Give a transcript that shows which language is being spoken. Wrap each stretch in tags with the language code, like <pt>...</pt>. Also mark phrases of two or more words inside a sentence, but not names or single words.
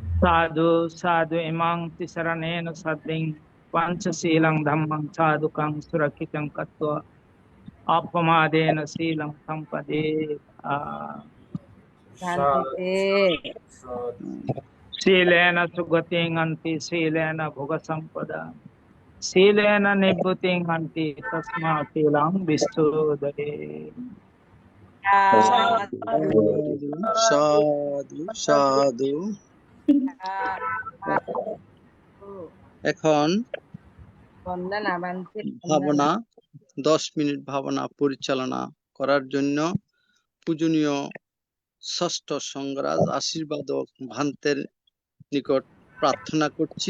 <pi>साधु साधु इमां तिसरणेन सद्दिं पंचशीलं धम्मं साधुकं सुरक्षितं कृत्वा अपमादेन शीलं संपदे शान्तिते शीलेन सुगतिं अन्ति शीलेन भोगसम्पदा शीलेन निभृतिं अन्ति तस्मात् शीलं विशोधये</pi> <bn>সাধু সাধু সাধু। এখন বন্দনা বান্তি ভাবনা 10 মিনিট ভাবনা পরিচালনা করার জন্য পূজনীয় ষষ্ঠ সংঘরাজ আশীর্বাদক ভান্তের নিকট প্রার্থনা করছি।</bn>